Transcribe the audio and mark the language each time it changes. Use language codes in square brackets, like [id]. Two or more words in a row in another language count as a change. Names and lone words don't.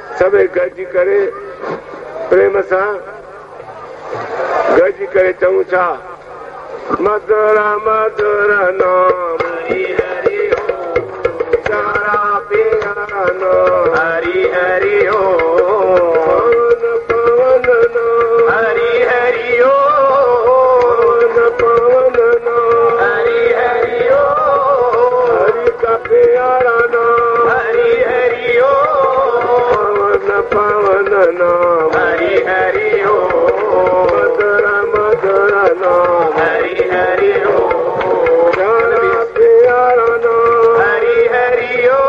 [sd] सभई गॾिजी करे प्रेम सां गॾिजी करे चऊं छा मधुर मधुर नाम हरि हरि ओम चारा प्यारा नाम हरि हरि ओम पवन नाम हरि हरि ओम पवन नाम हरि हरि ओम [hi] हरि का प्यारा नाम [sd] हरि हरि ओम पवन नाम हरि हरि ओम मधुर मधुर नाम हरि हरि ओम चारा प्यारा नाम हरि हरि